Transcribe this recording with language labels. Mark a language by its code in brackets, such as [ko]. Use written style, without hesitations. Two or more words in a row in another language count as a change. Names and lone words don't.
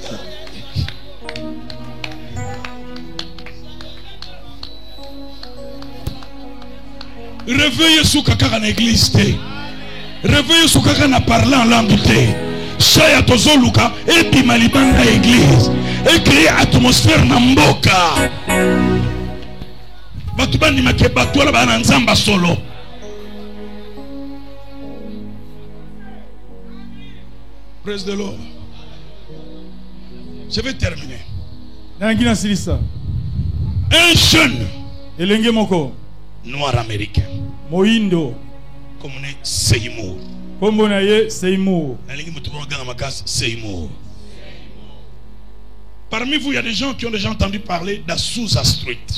[fr] réveillez sous [ln] kaka na église te [fr] réveillez sous [ln] kaka na [fr] parler en langue [ln] te chaya tozoluka et bima libanga église [fr] et créer atmosphère [ln] na mboka batu bandi make batu wala bana nzamba solo [en] praise the Lord. [fr] Je vais terminer. Un jeune noir américain [ln] Moindo [fr] comme on est Seymour. Seymour. Parmi vous, il y a des gens qui ont déjà entendu parler d'Azusa Street.